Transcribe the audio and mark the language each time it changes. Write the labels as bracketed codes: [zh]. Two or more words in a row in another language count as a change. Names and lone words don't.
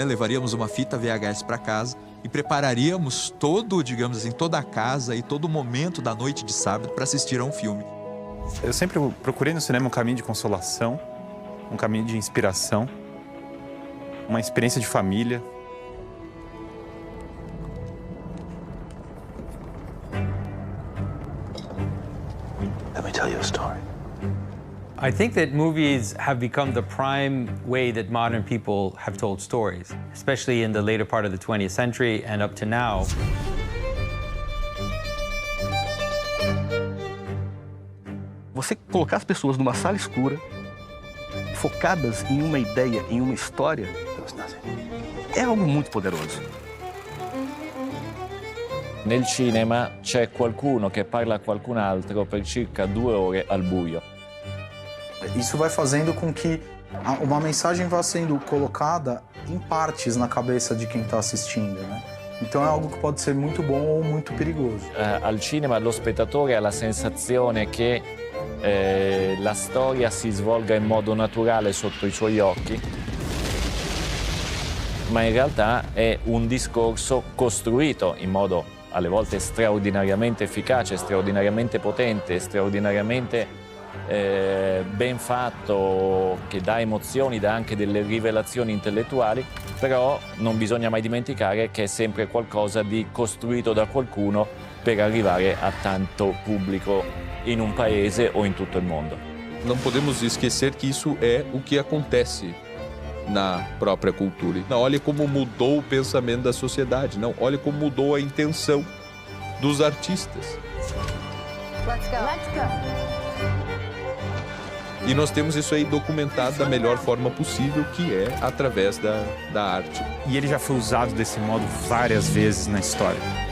[pt] Levaríamos uma fita VHS para casa e prepararíamos toda a casa e todo o momento da noite de sábado para assistir a um filme. Eu sempre procurei no cinema um caminho de consolação, um caminho de inspiração, uma experiência de família. [en] Let me tell you a story. I think that movies have become the prime way that modern people have told stories, especially in the later part of the 20th century and up to now. [pt] Você colocar as pessoas numa sala escura, focadas em uma ideia, em uma história, é algo muito poderoso. [it] Nel cinema c'è qualcuno che parla a qualcun altro per circa 2 ore al buio. [pt] Isso vai fazendo com que uma mensagem vá sendo colocada em partes na cabeça de quem está assistindo, né? Então é algo que pode ser muito bom ou muito perigoso. [it] Al cinema lo spettatore ha la sensazione che la storia si svolga in modo naturale sotto i suoi occhi, ma in realtà è un discorso costruito in modo alle volte straordinariamente efficace, straordinariamente potente, straordinariamente ben fatto, che dà emozioni, dà anche delle rivelazioni intellettuali, però non bisogna mai dimenticare che è sempre qualcosa di costruito da qualcuno per arrivare a tanto pubblico in un paese o in tutto il mondo. [pt] Não podemos esquecer que isso é o que acontece na própria cultura. Não, olha como mudou o pensamento da sociedade. Não, olha como mudou a intenção dos artistas. [en] Let's go. Let's go. [pt] E nós temos isso aí documentado da melhor forma possível, que é através da arte. E ele já foi usado desse modo várias vezes na história.